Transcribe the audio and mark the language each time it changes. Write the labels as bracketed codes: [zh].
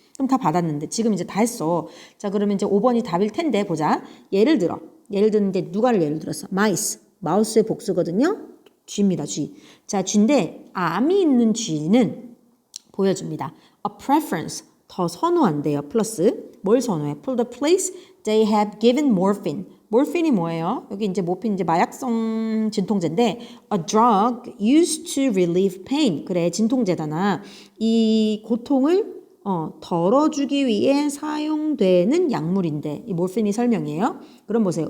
[ko] 그럼 다 받았는데 지금 이제 다 했어. 자, 그러면 이제 5번이 답일 텐데 보자. 예를 드는데 누가를 예를 들었어? mice. 마우스의 복수거든요. 쥐입니다. 쥐. 자, 쥐인데 암이 있는 쥐는 보여줍니다. [en] A preference, [ko] 더 선호한대요. 플러스 뭘 선호해? [en] For the place they have given morphine. [ko] morphine이 뭐예요? 여기 이제 모핀 이제 마약성 진통제인데 [en] a drug used to relieve pain. [ko] 그래, 진통제잖아. 이 고통을 덜어주기 위해 사용되는 약물인데 이 morphine이 설명이에요. 그럼 보세요.